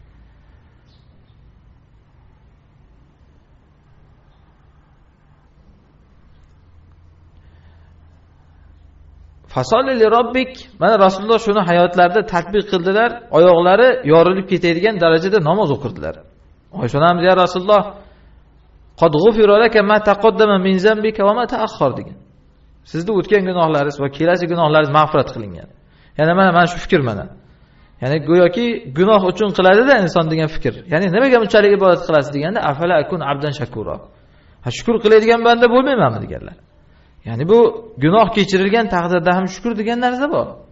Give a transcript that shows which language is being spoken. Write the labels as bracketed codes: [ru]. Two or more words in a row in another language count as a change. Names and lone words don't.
[ar] فصل لربك. [uz] Mana Rasululloh shuni hayotlarida tatbiq qildilar. Oyoqlari yorilib ketadigan darajada namoz o'qirdilar. Oysha onamiz: "Ya Rasululloh, [ar] قد غفر لك ما تقدم من ذنبك وما تأخر" degan. [uz] Sizning o'tgan gunohlaringiz va kelasi gunohlaringiz mag'firat qilingan. Ya'ni mana shu fikr mana. Ya'ni go'yoki gunoh uchun qiladi-da inson degan fikr. Ya'ni nimaga bunchalik ibodat qilasiz deganda, [ar] أفلا أكون عبدا شكورا. [uz] Ha, shukr qiladigan banda bo'lmaymanmi deganlar. Ya'ni bu gunoh kechirilgan taqdirda ham shukr degan narsa bor.